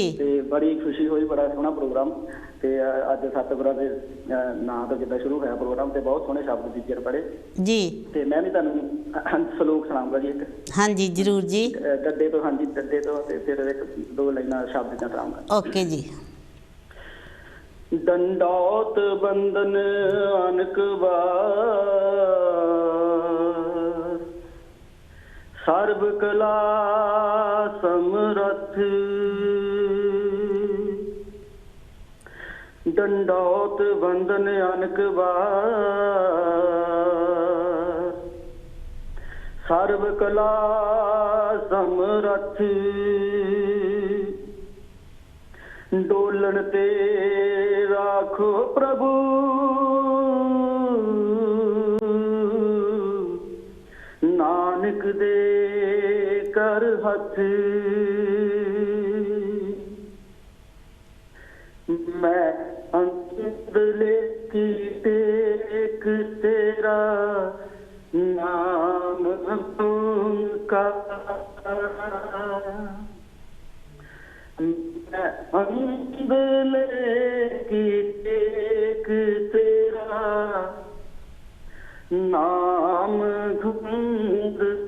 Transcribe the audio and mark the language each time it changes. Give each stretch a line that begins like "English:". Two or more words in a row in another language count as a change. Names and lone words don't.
Punjabi: ਤੇ ਬੜੀ ਖੁਸ਼ੀ ਹੋਈ, ਬੜਾ ਸੋਹਣਾ ਪ੍ਰੋਗਰਾਮ। ਤੇ ਅੱਜ ਸਤਿਗੁਰਾਂ ਦੇ ਨਾਂ ਤੋਂ ਜਿੱਦਾਂ ਸ਼ੁਰੂ ਹੋਇਆ ਪ੍ਰੋਗਰਾਮ ਤੇ ਬਹੁਤ ਸੋਹਣੇ ਸ਼ਬਦ ਬੀਜਰ ਪੜ੍ਹੇ ਜੀ। ਤੇ ਮੈਂ ਵੀ ਤੁਹਾਨੂੰ ਸਲੋਕ ਸੁਣਾਉਂਗਾ ਜੀ ਇੱਕ। ਹਾਂਜੀ ਜ਼ਰੂਰ ਜੀ। ਡੱਡੇ ਤੋਂ, ਹਾਂਜੀ ਡੱਡੇ ਤੋਂ, ਤੇ ਫਿਰ ਇੱਕ ਦੋ ਲਾਈਨਾਂ ਸ਼ਬਦ ਦੀਆਂ ਸੁਣਾਉਂਗਾ। ਓਕੇ ਜੀ।
Hindi: दंडौत बंदन अनक बार, सर्व कला समरथ। दंडौत बंदन अनक बार, सर्व कला समरथ। डोलन ते राखो प्रभु, नानक दे कर हथ। मैं अंतले की टेक तेरा नाम का, अंबले की टेक तेरा नाम धुंध।